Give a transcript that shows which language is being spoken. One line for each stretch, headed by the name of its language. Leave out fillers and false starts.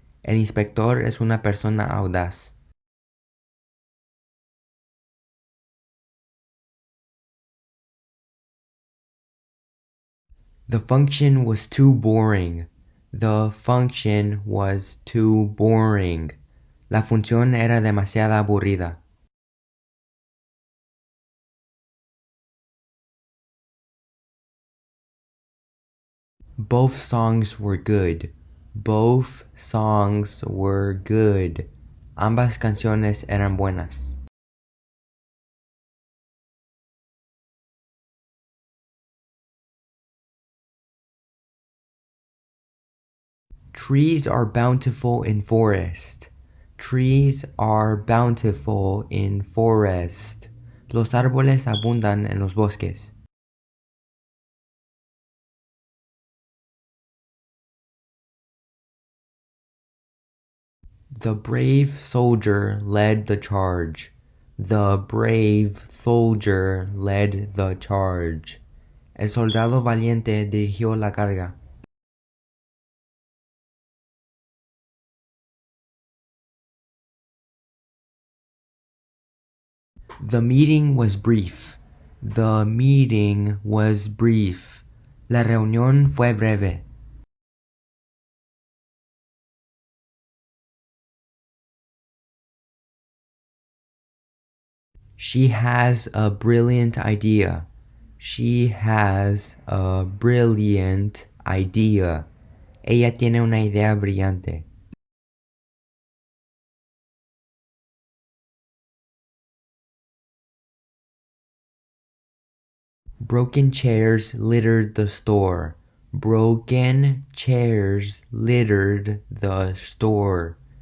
Spanish: El inspector es una persona audaz.
English: The function was too boring. The function was too boring.
Spanish: La función era demasiado aburrida.
English: Both songs were good. Both songs were good.
Spanish: Ambas canciones eran buenas.
English: Trees are bountiful in forest. Trees are bountiful in forest.
Spanish: Los árboles abundan en los bosques.
English: The brave soldier led the charge. The brave soldier led the charge.
Spanish: El soldado valiente dirigió la carga.
English: The meeting was brief. The meeting was brief.
Spanish: La reunión fue breve.
English: She has a brilliant idea. She has a brilliant idea.
Spanish: Ella tiene una idea brillante.
English: Broken chairs littered the store. Broken chairs littered the store.